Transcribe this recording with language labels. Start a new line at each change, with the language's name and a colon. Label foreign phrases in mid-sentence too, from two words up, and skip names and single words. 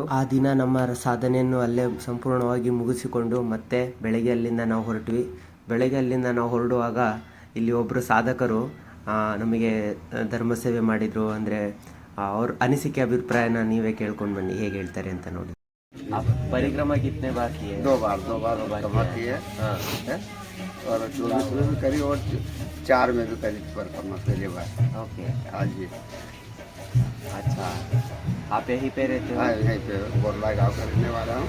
Kannada: ಆ ದಿನ ನಮ್ಮ ಸಾಧನೆಯನ್ನು ಅಲ್ಲೇ ಸಂಪೂರ್ಣವಾಗಿ ಮುಗಿಸಿಕೊಂಡು ಮತ್ತೆ ಬೆಳಗ್ಗೆ ಅಲ್ಲಿಂದ ನಾವು ಹೊರಟ್ವಿ. ಬೆಳಗ್ಗೆ ಅಲ್ಲಿಂದ ನಾವು ಹೊರಡುವಾಗ ಇಲ್ಲಿ ಒಬ್ಬರು ಸಾಧಕರು ನಮಗೆ ಧರ್ಮ ಸೇವೆ ಮಾಡಿದರು. ಅಂದರೆ ಅವ್ರ ಅನಿಸಿಕೆ ಅಭಿಪ್ರಾಯನ ನೀವೇ ಕೇಳ್ಕೊಂಡು ಬನ್ನಿ, ಹೇಗೆ ಹೇಳ್ತಾರೆ ಅಂತ ನೋಡಿ.
Hindi: परिक्रमा कितने बार की है? दो बार परिक्रमा की है। और 24 में भी करी और 4 में भी करी परिक्रमा पहली बार। ओके, हाँ जी। अच्छा, आप यहीं पे रहते हो? हाँ, यहीं पे बोरला गाँव का रहने वाला हूँ।